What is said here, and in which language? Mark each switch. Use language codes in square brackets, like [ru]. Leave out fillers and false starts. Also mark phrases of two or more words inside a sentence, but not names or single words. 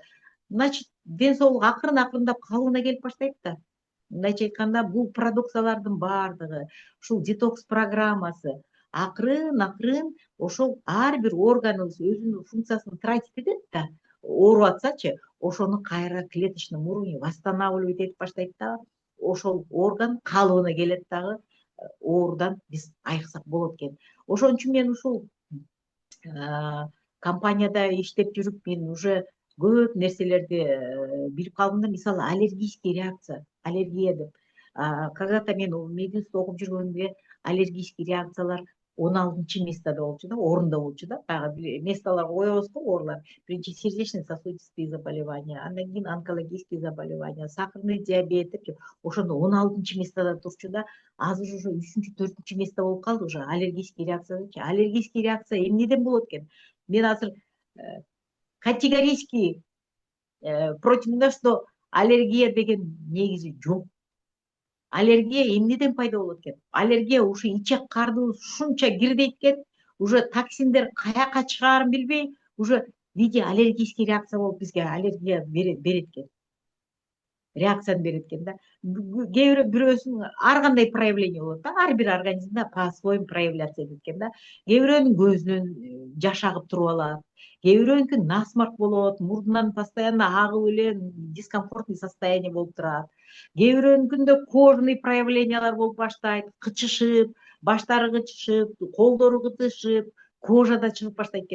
[ky] Значит, ден соолук акырын-акырындап калыбына келип баштайт да. Мындайча айтканда, бул продукциялардын баардыгы, ушул детокс программасы, акырын акырын ошол ар бир органыбыз өзүнүн функциясын тратить этет да, ооруп атсачы ошону кайра [ru] клеточный уровне восстанавливать [ky] этип баштайт дагы, ошол орган калыбына келет дагы, оорудан биз айыксак болот экен. Ошон үчүн мен ушул компанияда иштеп жүрүп мен уже көп нерселерди билип калдым да. Мисалы [ru] аллергический реакция, [ky] аллергия деп. Когда-то мен мединститутта окуп жүргөндө [ru] аллергический реакциялар [ky] 16 местода болчу да, орунда болчу да. Баягы местолорго коебуз го оорулар. Биринчи [ru] сердечно-сосудистые заболевания, [ky] андан кийин [ru] онкологические заболевания, сахарный диабет [ky] деп ошондо 16 местода турчу да. Азыр уже 3-4 место болуп калды уже [ru] аллергический реакциядачы. Аллергический реакция [ky] эмнеден болот экен? Мен азыр [ru] категорически против того, что [ky] аллергия деген негизи жок. Аллергия эмнеден пайда болот экен? Аллергия ушу ичек карныбыз ушунча кирдейт экен, уже токсиндер каяка чыгаарын билбей, уже [ru] в виде аллергический реакция [ky] болуп бизге аллергия берет экен. Реакцияны берет экен да. Кээ бирөөсүнүн ар кандай проявление болот да, ар бир организмде [ru] по-своему проявляться [ky] этет экен да. Кээ бирөөнүн көзүнөн жаш агып туруп алат, кээ бирөөнүкү насморк болот, мурдунан постоянно агып эле [ru] дискомфортный состояние [ky] болуп турат. Кээ бирөөнүкүндө [ru] кожный проявлениялар [ky] болуп баштайт, кычышып, баштары кычышып, колдору кытышып, кожа да чыгып баштайт экен.